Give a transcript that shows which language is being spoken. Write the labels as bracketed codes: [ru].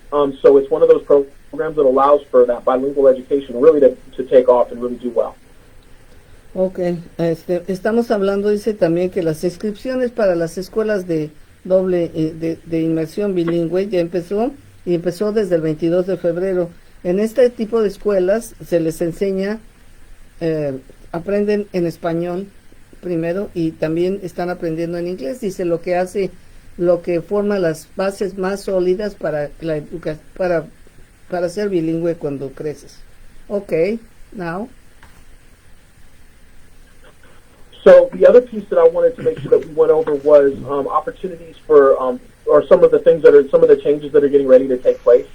[en] So it's one of those programs that allows for that bilingual education really to take off and really do well. [es] Okay, estamos hablando, dice también que las inscripciones para las escuelas de de inmersión bilingüe ya empezó desde el 22 de febrero. En este tipo de escuelas se les enseña, aprenden en español primero y también están aprendiendo en inglés. Dice lo que forma las bases más sólidas para la para ser bilingüe cuando creces. [en] Okay, now. So the other piece that I wanted to make sure that we went over was opportunities for or some of the changes that are getting ready to take place.